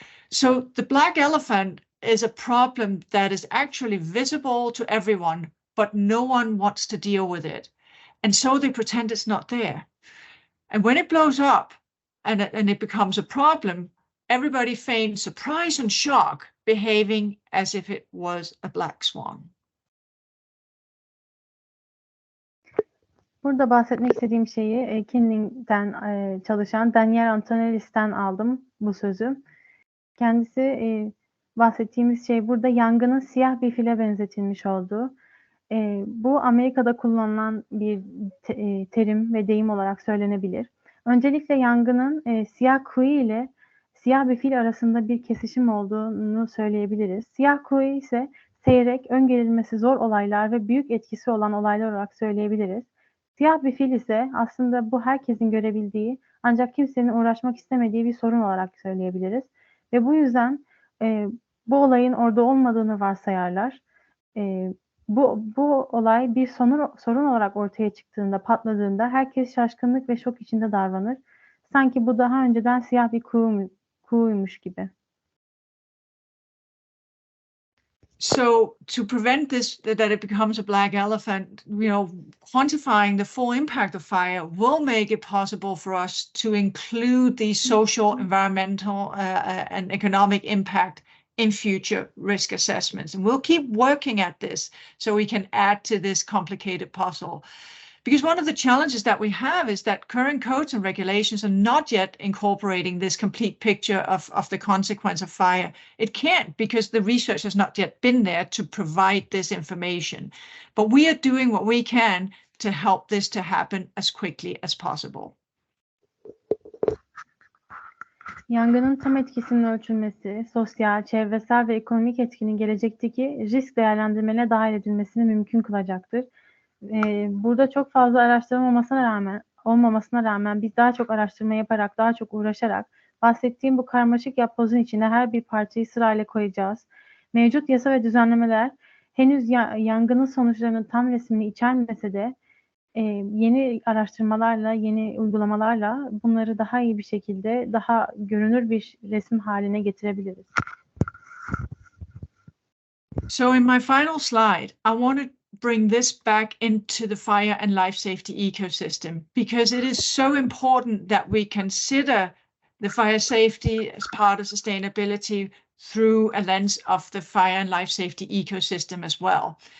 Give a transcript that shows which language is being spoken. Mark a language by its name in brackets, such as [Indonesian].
[English] So the black elephant is a problem that is actually visible to everyone, but no one wants to deal with it. And so they pretend it's not there. And when it blows up and it becomes a problem, everybody feigns surprise and shock, behaving as if it was a black swan. [Turkish] Burada bahsetmek istediğim şeyi Kindling'den çalışan Daniel Antonelis'ten aldım bu sözü. Kendisi bahsettiğimiz şey burada yangının siyah bir file benzetilmiş olduğu. Bu Amerika'da kullanılan bir terim ve deyim olarak söylenebilir. Öncelikle yangının siyah kuyu ile siyah bir fil arasında bir kesişim olduğunu söyleyebiliriz. Siyah kuyu ise seyrek, öngörülmesi zor olaylar ve büyük etkisi olan olaylar olarak söyleyebiliriz. Siyah bir fil ise aslında bu herkesin görebildiği ancak kimsenin uğraşmak istemediği bir sorun olarak söyleyebiliriz. Ve bu yüzden bu olayın orada olmadığını varsayarlar. Bu olay bir sorun olarak ortaya çıktığında, patladığında herkes şaşkınlık ve şok içinde davranır. Sanki bu daha önceden siyah bir kuyuymuş gibi. [English] So to prevent this, that it becomes a black elephant, quantifying the full impact of fire will make it possible for us to include the social, environmental, and economic impact in future risk assessments. And we'll keep working at this so we can add to this complicated puzzle. Because one of the challenges that we have is that current codes and regulations are not yet incorporating this complete picture of the consequence of fire. It can't because the research has not yet been there to provide this information. But we are doing what we can to help this to happen as quickly as possible. [Turkish] Yangının tam etkisinin ölçülmesi, sosyal, çevresel ve ekonomik etkinin gelecekteki risk değerlendirmelerine dahil edilmesini mümkün kılacaktır. Burada çok fazla araştırma olmamasına rağmen biz daha çok araştırma yaparak, daha çok uğraşarak bahsettiğim bu karmaşık yapbozun içine her bir parçayı sırayla koyacağız. Mevcut yasa ve düzenlemeler henüz yangının sonuçlarının tam resmini içermese de yeni araştırmalarla, yeni uygulamalarla bunları daha iyi bir şekilde, daha görünür bir resim haline getirebiliriz. [English] So in my final slide, I want to bring this back into the fire and life safety ecosystem because it is so important that we consider the fire safety as part of sustainability through a lens of the fire and life safety ecosystem as well.